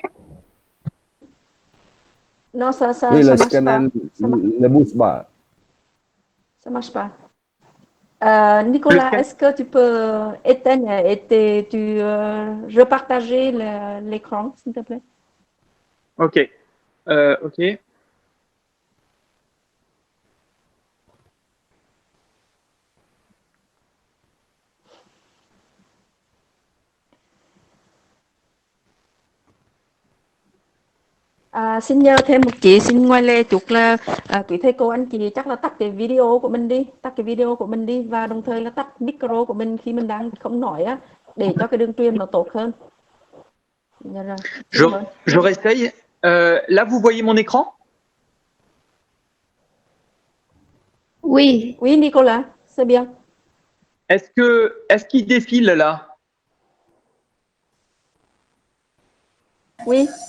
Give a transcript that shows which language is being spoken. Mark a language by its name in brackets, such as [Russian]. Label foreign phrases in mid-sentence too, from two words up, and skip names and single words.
[French] Non, ça Oui, le marche scanner pas. ne bouge pas. Ça marche pas. Le Nicolas, scan- est-ce que tu peux éteindre et repartager l'écran, s'il te plaît? Ok. Ok. [Vietnamese] Xin nhờ thêm một chị, xin ngoài lề chút là quý thầy cô anh chị chắc là tắt cái video của mình đi và đồng thời là tắt micro của mình khi mình đang không nói á, để cho cái đường truyền nó tốt hơn. Dạ rồi. [French] Je réessaye. Là, vous voyez mon écran? Oui. Oui, Nicolas, c'est bien. Est-ce qu'il défile là? Oui.